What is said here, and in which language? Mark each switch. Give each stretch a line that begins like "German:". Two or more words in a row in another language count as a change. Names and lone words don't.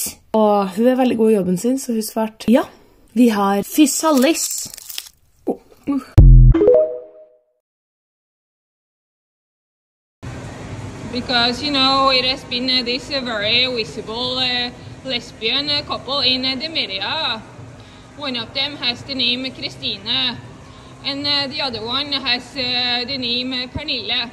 Norwegian: Og hun veldig god i jobben sin, så hun svarte «Ja, vi har fysalis».
English: Because, you know, it has been this very visible lesbian couple in the media. One of them has the name Christine, and the other one has the name Pernille.